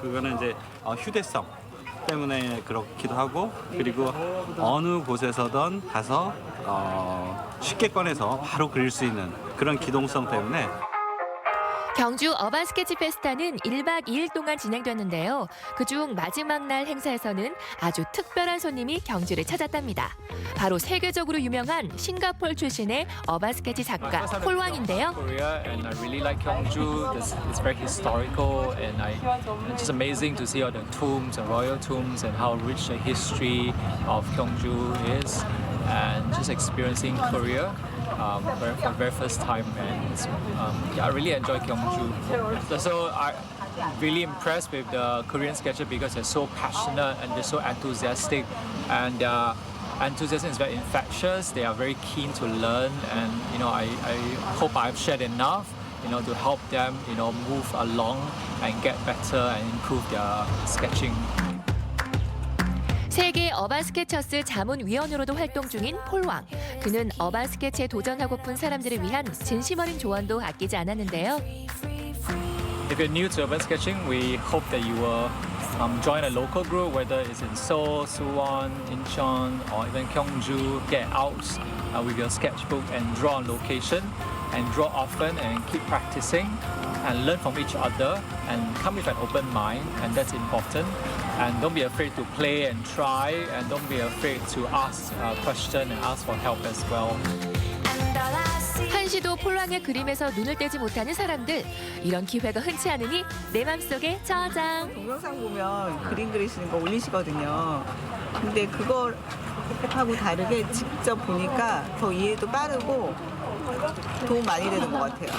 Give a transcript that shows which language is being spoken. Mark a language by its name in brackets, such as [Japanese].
[Korean] 그거는 이제 휴대성 때문에 그렇기도 하고, 그리고 어느 곳에서든 가서 쉽게 꺼내서 바로 그릴 수 있는 그런 기동성 때문에. 경주 어반 스케치 페스타는 1박 2일 동안 진행됐는데요. 그중 마지막 날 행사에서는 아주 특별한 손님이 경주를 찾았답니다. 바로 세계적으로 유명한 싱가포르 출신의 어반 스케치 작가 폴왕인데요. [English] Korea and I really like Gyeongju. It's very historical and it's just amazing to see all the tombs and royal tombs and how rich the history of Gyeongju is, and just experiencing Korea for the very first time, and I really enjoy Gyeongju. So I'm really impressed with the Korean sketcher because they're so passionate and they're so enthusiastic, and enthusiasm is very infectious. They are very keen to learn, and I hope I've shared enough to help them move along and get better and improve their sketching. [Korean] 세계 어반 스케쳐스 자문위원으로도 활동 중인 폴왕. 그는 어반 스케치에 도전하고픈 사람들을 위한 진심 어린 조언도 아끼지 않았는데요. [English] If you're new to urban sketching, we hope that you will join a local group, whether it's in Seoul, Suwon, Incheon, or even Gyeongju. Get out with your sketchbook and draw on location, and draw often and keep practicing, and learn from each other, and come with an open mind, and that's important. And don't be afraid to play and try, and don't be afraid to ask questions and ask for help as well. [Korean] 한시도 폴왕의 그림에서 눈을 떼지 못하는 사람들. 이런 기회가 흔치 않으니 내 맘속에 저장. 동영상 보면 그림 그리시는 거 올리시거든요. 근데 그거하고 다르게 직접 보니까 더 이해도 빠르고 도움 많이 되는 것 같아요.